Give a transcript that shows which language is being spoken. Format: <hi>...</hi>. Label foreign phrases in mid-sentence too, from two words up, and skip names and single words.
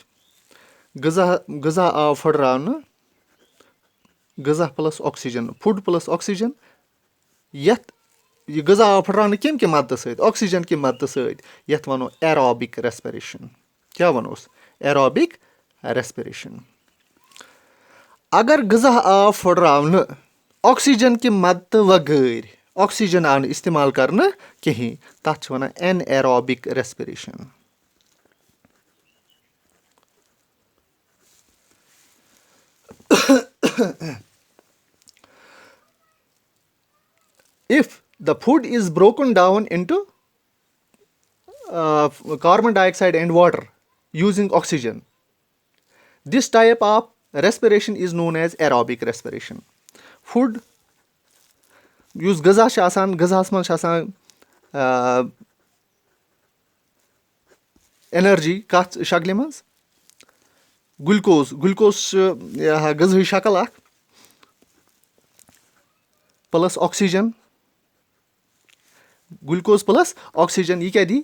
<ks>غذا آو پھٕٹراونہٕ غذا</ks> <en>plus oxygen food plus oxygen</en> <ks>یَتھ یہِ غذا آو پھٕٹراونہٕ کَمہِ کہِ مدتہٕ سۭتۍ آکسیجن کہِ مدتہٕ سۭتۍ یَتھ وَنو</ks> <en>aerobic respiration.</en> <ks>کیاہ وَنوس؟</ks> <en>aerobic respiration.</en> <ks>اگر غذا آو پھٕٹراونہٕ آکسیجن کہِ مدتہٕ وغٲر آکسیجن آو نہٕ اِستعمال کرنہٕ کِہینۍ تَتھ چھِ وَنان</ks> <en>anaerobic respiration. If the food is broken down into carbon dioxide and water using oxygen, this type of respiration is known as aerobic respiration.</en> <ks>Food یُس غذا چھُ آسان غذاہس منٛز چھِ آسان اٮ۪نرجی کتھ شکلہِ منٛز گُلکوز چھُ غذہٕچ شکل اکھ</ks> <en>plus oxygen glucose plus oxygen</en> <ks>یہِ کیاہ دی؟</ks>